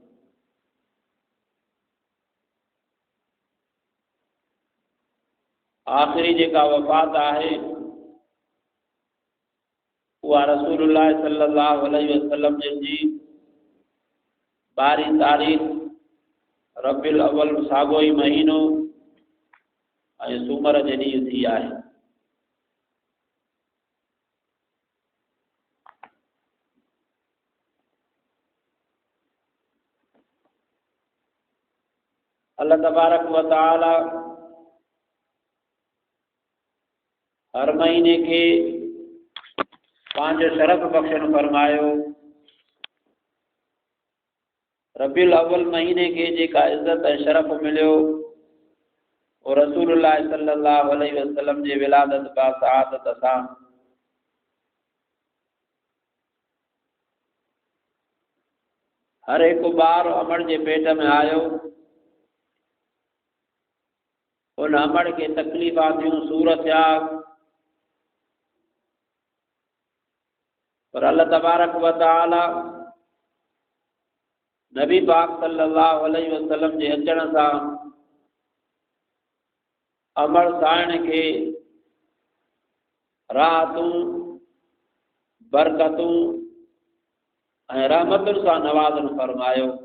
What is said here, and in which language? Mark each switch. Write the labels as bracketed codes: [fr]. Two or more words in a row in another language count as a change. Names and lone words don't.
[sd] आख़िरी जेका वफ़ात आहे उहा रसूलुल्लाह [ar] صلى الله عليه وسلم [sd] जी 12 तारीख़ रबीउल अव्वल साॻो ई महीनो ऐं सूमर जे ॾींहुं थी आहे। अल्लाह [ar] تبارك وتعالى [sd] हर महीने के पंहिंजो शरफ़ बख़्शण फरमायो। रबीउल अव्वल महीने के जेका इज़्ज़त ऐं शरफ़ मिलियो और रसूलुल्लाह [ar] صلى الله عليه وسلم [sd] जे विलादत बा सआदत सां। हर एक ॿार अमड़ जे पेट में आयो, उन अमड़ के तकलीफ़ा थियूं, सूर थिया, पर अल्लाह [ar] تبارك وتعالى [sd] नबी पाक [ar] صلى الله عليه وسلم [sd] जे अचण सां अमड़ साइण के राहतूं, बरकतूं ऐं रहमतुनि सां नवाज़न फरमायो।